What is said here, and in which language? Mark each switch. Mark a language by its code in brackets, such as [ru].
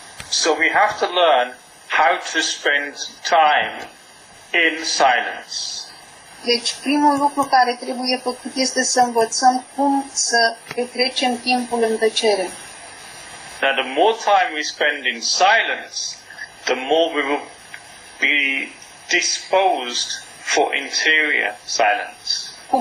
[en] So we have to learn how to spend time in silence. [ro] Deci primul lucru care trebuie făcut este să învățăm cum să petrecem timpul în tăcere. [en] Now the more time we spend in silence, the more we will be disposed for interior silence.